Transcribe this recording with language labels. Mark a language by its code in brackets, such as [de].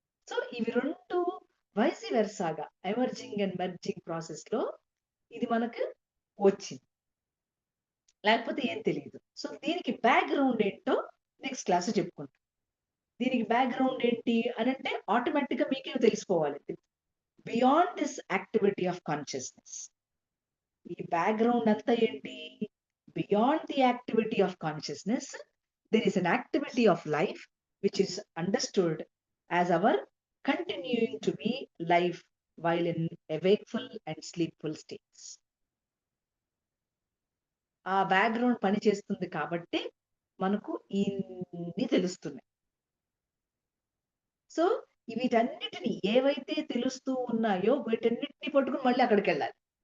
[te] So ఇవి రెండు vice వెర్సాగా [en] emerging and merging [te] process లో ఇది మనకు వచ్చింది. లేకపోతే ఏం తెలియదు. సో దీనికి బ్యాక్గ్రౌండ్ ఏంటో నెక్స్ట్ క్లాస్ చెప్పుకుంటాం. దీనికి బ్యాక్గ్రౌండ్ ఏంటి అని అంటే ఆటోమేటిక్ గా మీకే తెలిసిపోవాలి. [en] beyond this activity of consciousness, [te] ఈ బ్యాక్గ్రౌండ్ అంతా ఏంటి? [en] Beyond the activity of consciousness there is an activity of life which is understood as our continuing to be life while in a wakeful and sleepful states. [te] ఆ background పని చేస్తుంది కాబట్టి మనకు ఇన్ని తెలుస్తున్నాయి. సో వీటన్నిటిని ఏవైతే తెలుస్తూ ఉన్నాయో వీటన్నిటిని పట్టుకుని మళ్ళీ అక్కడికి వెళ్ళాలి.